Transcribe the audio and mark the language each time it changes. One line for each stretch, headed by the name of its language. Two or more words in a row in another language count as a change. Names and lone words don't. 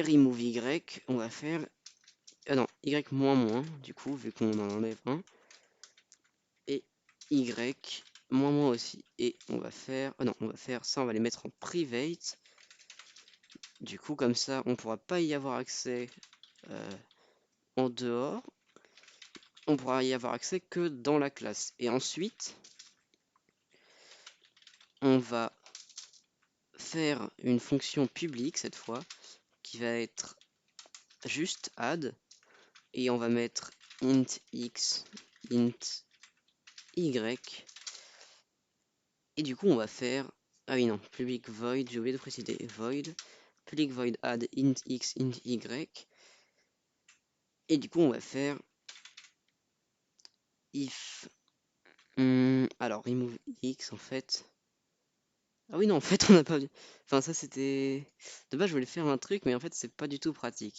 English: remove y,
French: on va faire, ah non, y moins moins, du coup, vu qu'on en enlève un, et y moins moins aussi, et on va faire, ah non, on va faire ça, on va les mettre en private, du coup, comme ça, on pourra pas y avoir accès en dehors, on pourra y avoir accès que dans la classe, et ensuite, on va faire une fonction publique cette fois, qui va être juste add, et on va mettre
English: int x, int y,
French: et du coup on va faire, ah oui non,
English: public void,
French: j'ai oublié de préciser, void,
English: public void add int x, int y,
French: et du coup on va faire if, alors
English: remove x
French: en fait, ah oui non en fait on n'a pas, enfin ça c'était, de base je voulais faire un truc mais en fait c'est pas du tout pratique.